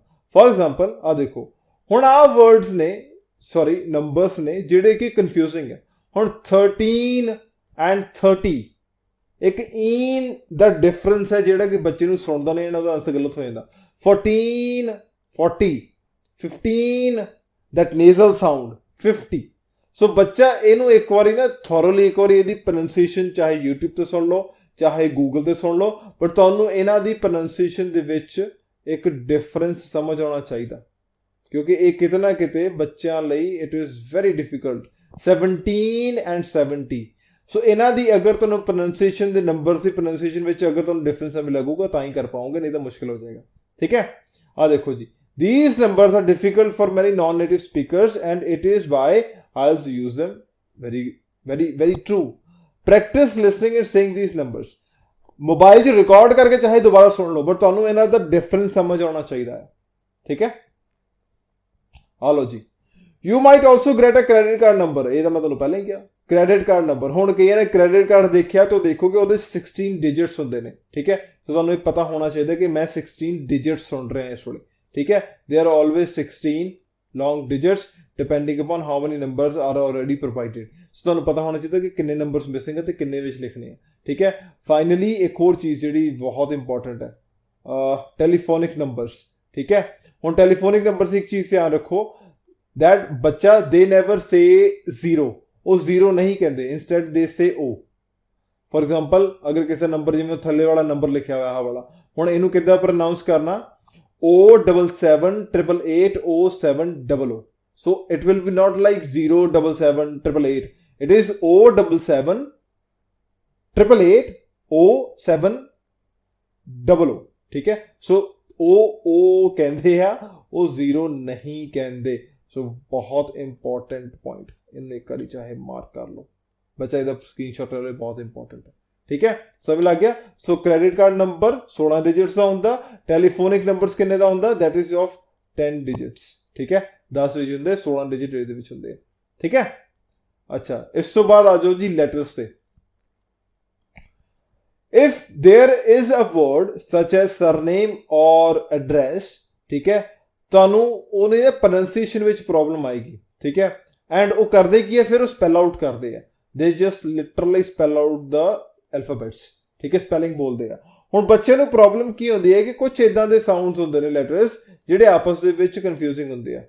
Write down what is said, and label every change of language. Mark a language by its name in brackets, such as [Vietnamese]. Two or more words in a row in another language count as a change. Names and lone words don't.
[English] for example [Punjabi] ਆ ਦੇਖੋ, ਹੁਣ ਆ ਵਰਡਸ ਨੇ, ਸੌਰੀ ਨੰਬਰਸ ਨੇ ਜਿਹੜੇ ਕਿ ਕਨਫਿਊਜ਼ਿੰਗ ਹੈ। ਹੁਣ 13 ਐਂਡ 30 ਇੱਕ ਈਨ ਦਾ ਡਿਫਰੈਂਸ ਹੈ ਜਿਹੜਾ ਕਿ ਬੱਚੇ ਨੂੰ ਸੁਣਦਾ ਨਹੀਂ, ਇਹਨਾਂ ਦਾ ਆਨਸਰ ਗਲਤ ਹੋ ਜਾਂਦਾ। [English] 14 40 15 that nasal sound 50। [Punjabi] ਸੋ ਬੱਚਾ ਇਹਨੂੰ ਇੱਕ ਵਾਰੀ ਨਾ ਥੋਰਲੀ ਇੱਕ ਵਾਰੀ ਇਹਦੀ ਪ੍ਰੋਨਾਂਸੀਏਸ਼ਨ ਚਾਹੇ YouTube ਤੇ ਸੁਣ ਲਓ ਚਾਹੇ ਗੂਗਲ ਤੇ ਸੁਣ ਲਓ, ਪਰ ਤੁਹਾਨੂੰ ਇਹਨਾਂ ਦੀ ਪ੍ਰੋਨਾਂਸੀਏਸ਼ਨ ਦੇ ਵਿੱਚ ਇੱਕ ਡਿਫਰੈਂਸ ਸਮਝ ਆਉਣਾ ਚਾਹੀਦਾ, ਕਿਉਂਕਿ ਇਹ ਕਿਤੇ ਨਾ ਕਿਤੇ ਬੱਚਿਆਂ ਲਈ [English] it is very difficult. [Punjabi] 17 ਐਂਡ 70, ਸੋ ਇਹਨਾਂ ਦੀ ਅਗਰ ਤੁਹਾਨੂੰ ਪ੍ਰੋਨਾਂਸੀਏਸ਼ਨ ਦੇ ਨੰਬਰਸ ਦੀ ਪ੍ਰੋਨਾਂਸੀਏਸ਼ਨ ਵਿੱਚ ਅਗਰ ਤੁਹਾਨੂੰ ਡਿਫਰੈਂਸ ਸਮਝ ਲੱਗੂਗਾ ਤਾਂ ਹੀ ਕਰ ਪਾਓਗੇ, ਨਹੀਂ ਤਾਂ ਮੁਸ਼ਕਿਲ ਹੋ ਜਾਏਗਾ। ਠੀਕ ਹੈ, ਆ ਦੇਖੋ ਜੀ, [English] these numbers are difficult for many non-native speakers and it is why IELTS use them. Very true. Practice listening and saying these numbers. [Hindi] मोबाइल 'ਚ रिकॉर्ड करके चाहे दोबारा सुन लो, बट [Punjabi] ਤੁਹਾਨੂੰ ਇਹਨਾਂ ਦਾ [Hindi] डिफरेंस समझ आना चाहिए है। ठीक है, आ लो जी। [English] You might also get a credit card number, [Hindi] ये तो मैं [Punjabi] ਤੁਹਾਨੂੰ ਪਹਿਲਾਂ ਹੀ ਕਿਹਾ, [English] credit card number. [Punjabi] ਹੁਣ ਕਈਆਂ ਨੇ ਕ੍ਰੈਡਿਟ ਕਾਰਡ ਦੇਖਿਆ ਤਾਂ ਦੇਖੋਗੇ ਉਹਦੇ 16 ਡਿਜਿਟਸ ਹੁੰਦੇ ਨੇ। ਠੀਕ ਹੈ, ਸੋ ਤੁਹਾਨੂੰ ਇਹ ਪਤਾ ਹੋਣਾ ਚਾਹੀਦਾ ਕਿ ਮੈਂ 16 ਡਿਜਿਟਸ ਸੁਣ ਰਿਹਾ ਇਸ ਵੇਲੇ। [Hindi] ठीक है, [English] they are always 16 long digits depending upon how many numbers are already provided. [Punjabi] So ਤੁਹਾਨੂੰ ਪਤਾ ਹੋਣਾ ਚਾਹੀਦਾ ਕਿ ਕਿੰਨੇ ਨੰਬਰਸ ਮਿਸਿੰਗ ਹੈ ਤੇ ਕਿੰਨੇ ਵਿੱਚ ਲਿਖਣੇ ਆ। ਠੀਕ ਹੈ, ਫਾਈਨਲੀ ਇੱਕ ਹੋਰ ਚੀਜ਼ ਜਿਹੜੀ ਬਹੁਤ ਇੰਪੋਰਟੈਂਟ ਹੈ, [English] telephonic numbers. [Punjabi] ਠੀਕ ਹੈ, ਹੁਣ [English] telephonic numbers [Punjabi] ਇੱਕ ਚੀਜ਼ ਧਿਆਨ ਰੱਖੋ, [English] that ਬੱਚਾ they never say zero, [Punjabi] ਉਹ ਜ਼ੀਰੋ ਨਹੀਂ ਕਹਿੰਦੇ, [English] instead they say o। for example [Punjabi] ਅਗਰ ਕਿਸੇ ਨੰਬਰ ਜਿਵੇਂ ਥੱਲੇ ਵਾਲਾ ਨੰਬਰ ਲਿਖਿਆ ਹੋਇਆ ਆਹ ਵਾਲਾ, ਹੁਣ ਇਹਨੂੰ ਕਿੱਦਾਂ ਪ੍ਰੋਨਾਉਂਸ ਕਰਨਾ, [English] O7788 O700, so it will be not like 07788, it is O7788 O700। [Hindi] ठीक है, so O कहते हैं, वो जीरो नहीं कहते। सो बहुत [English] important point, [Hindi] इन्हें करी चाहे मार्क कर लो बच्चा, इधर स्क्रीनशॉट ले, बहुत इंपॉर्टेंट है। ठीक है, समझ लग गया। सो [English] credit card number [Hindi] 16 डिजिट्स का होंगे, [English] telephonic numbers [Hindi] किन्ने का होंगे, [English] that is of [Hindi] 10 डिजिट्स। ठीक है, 10 विच होंगे, 16 डिजिट [Punjabi] ਇਹਦੇ ਵਿੱਚ ਹੁੰਦੇ। [Hindi] ठीक है, अच्छा इस तो बाद आ जाओ जी लेटर्स से। [English] If there is a word such as surname or address, [Hindi] ठीक है, [Punjabi] ਤੁਹਾਨੂੰ ਉਹਦੇ ਪ੍ਰੋਨਾਂਸੀਏਸ਼ਨ ਵਿੱਚ ਪ੍ਰੋਬਲਮ ਆਏਗੀ। ਠੀਕ ਹੈ, ਐਂਡ ਉਹ ਕਰਦੇ ਕੀ ਹੈ, ਫਿਰ ਉਹ [English] spell out [Punjabi] ਕਰਦੇ ਆ, [English] they just literally spell out the alphabets। [Punjabi] ਠੀਕ ਹੈ, ਸਪੈਲਿੰਗ ਬੋਲਦੇ ਆ। ਹੁਣ ਬੱਚੇ ਨੂੰ ਪ੍ਰੋਬਲਮ ਕੀ ਹੁੰਦੀ ਹੈ ਕਿ ਕੁਝ ਇਦਾਂ ਦੇ ਸਾਊਂਡਸ ਹੁੰਦੇ ਨੇ ਲੈਟਰਸ ਜਿਹੜੇ ਆਪਸ ਦੇ ਵਿੱਚ ਕਨਫਿਊਜ਼ਿੰਗ ਹੁੰਦੇ ਆ।